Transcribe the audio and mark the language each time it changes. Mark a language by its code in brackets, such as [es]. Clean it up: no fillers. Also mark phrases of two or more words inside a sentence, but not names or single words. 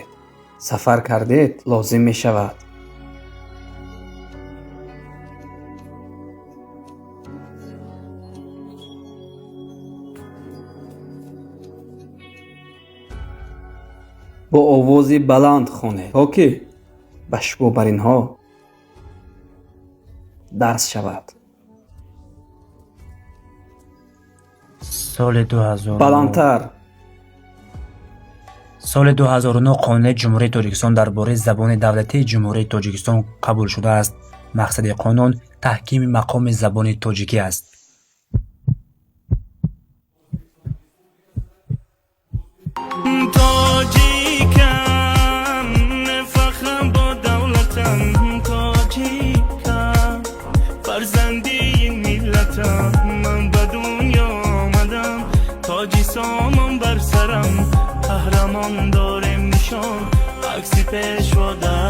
[tg] сафар кардед лозим мешавад. бо овози баланд хонед то ки ба шумо бар инҳо дарс шавад. [fa] سال 2000 [tg] баландтар. [fa] سال 2009 قانون جمهوری تاجیکستان درباره زبان دولتی جمهوری تاجیکستان قبول شده است. مقصد قانون تحکیم مقام زبان تاجیکی است. تاجیکم فخرم با دولتم، تاجیکم فرزندی این ملتم، من به دنیا آمدم تاجی سامان بر سرم، قهرمان دارم نشان عکسی پیشوا